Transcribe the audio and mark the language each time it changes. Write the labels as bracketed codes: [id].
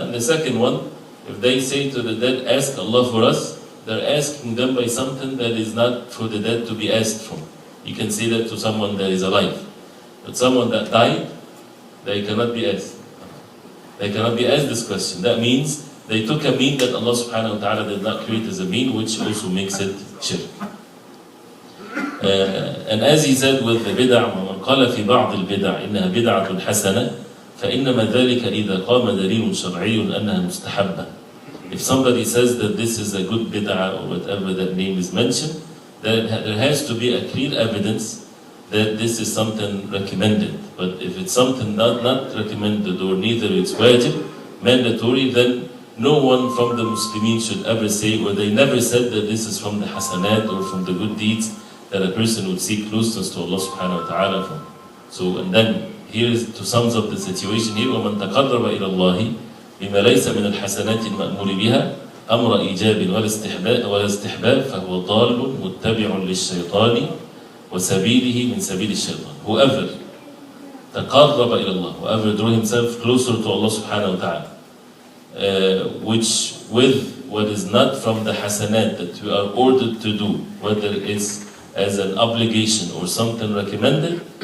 [en] And the second one, if they say to the dead, "Ask Allah for us," they're asking them by something that is not for the dead to be asked from. You can say that to someone that is alive. But someone that died, they cannot be asked. They cannot be asked this question. That means they took a mean that Allah subhanahu wa ta'ala did not create as a mean, which also makes it shirk. And as he said with the bid'ah, [ar] وَمَنْ قَالَ فِي بَعْضِ الْبِدْعِ إِنَّهَا بِدْعَةٌ حَسَنَةٌ فَإِنَّمَا ذَلِكَ إِذَا قَامَ دَلِيلٌ شَرْعِيٌّ أَنَّهَا مُسْتَحَبَّةٌ. [en] If somebody says that this is a good bid'ah or whatever that name is mentioned, then there has to be a clear evidence that this is something recommended. But if it's something not recommended or neither it's wajib, mandatory, then no one from the Muslimin should ever say, or they never said that this is from the hasanat or from the good deeds that a person would seek closeness to Allah subhanahu wa ta'ala from. So, and then here is to sums up the situation here, [ar] وَمَنْ تَقَرَّبَ إِلَى اللَّهِ بِمَا لَيْسَ مِنَ الْحَسَنَاتِ الْمَأْمُورِ بِهَا أَمْرَ إِيجَابٍ وَلَا اسْتِحْبَابٍ فَهُوَ ضَالٌ مُتَّبِعٌ لِلشَّيْطَانِ وَسَبِيلِهِ مِنْ سَبِيلِ الشَّيْطَانِ. [en] Whoever [ar] تَقَرَّبَ إِلَى اللَّهِ, [en] whoever drew himself closer to Allah subhanahu wa ta'ala, which with what is not from the hasanat that we are ordered to do, whether it's as an obligation or something recommended,